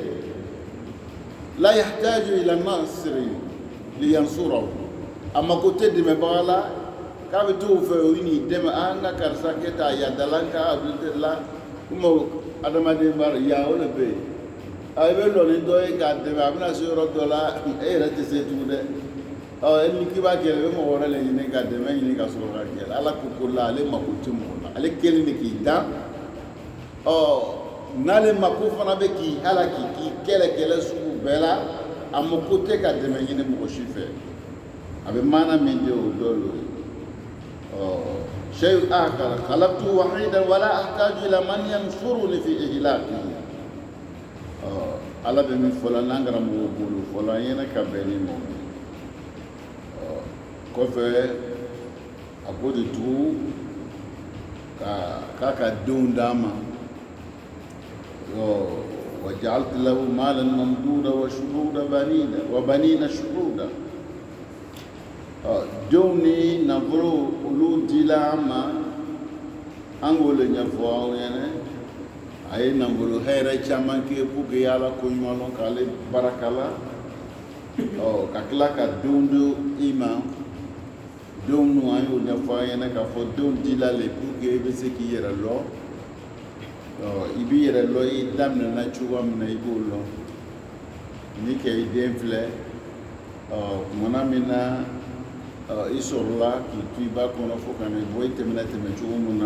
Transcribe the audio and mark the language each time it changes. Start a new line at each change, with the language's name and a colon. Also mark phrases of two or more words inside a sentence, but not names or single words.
Arabic: لا يحتاج إلى نصر لينصره
Bambara: a mako tɛ dɛmɛbaga la k'a bɛ t'o fɛ o n'i dɛmɛ n ka karisa kɛ ta yadala n ka abudulayi la komi adamaden b'a la yan o de bɛ yen i bɛ lɔ ni dɔ ye k'a dɛmɛ a bɛna se yɔrɔ dɔ la e yɛrɛ tɛ se tugun dɛ ni k'i b'a kɛlɛ i bɛ mɔgɔ wɛrɛ le ɲini ka dɛmɛ ɲini ka sɔrɔ ka kɛlɛ Ala ko la ale mako tɛ mɔgɔ la ale kelen de k'i dan n'ale mako fana bɛ k'i halaki k'i kɛlɛ sugu bɛɛ la a mako tɛ ka dɛmɛ ɲini mɔgɔ si fɛ a bɛ maana min di o dɔ l'o ye
Arabic: شيء آخر خلقته وحيدا ولا أحتاج إلى من ينصرني في إهلاكه
Bambara: Ala bɛ min fɔ la n'an kɛra mɔgɔw bolo fɔlɔ an ɲɛna ka bɛn ni mɔgɔ kɔfɛ a ko de tugu k'a ka denw d'a ma
Arabic: وجعلت له مالا ممدودا وبنين شهودا
Bambara: denw ni nafolo olu dila an ma an k'o le ɲɛfɔ aw ɲɛna a ye nafolo hɛrɛ caman kɛ
French: pour que
Bambara: Ala ko ɲuman dɔn k'ale barika la ka tila ka denw di i ma denw nu an y'o ɲɛfɔ an ɲɛna k'a fɔ denw dila le
French: pour que
Bambara: i bɛ se k'i yɛrɛ lɔ i b'i yɛrɛ lɔ i daminɛna cogoya min na i b'o lɔ ni kɛ i den filɛ tumana min na i sɔrɔla k'i to i ba kɔnɔ fo ka na bɔ i tɛmɛna tɛmɛ cogo min na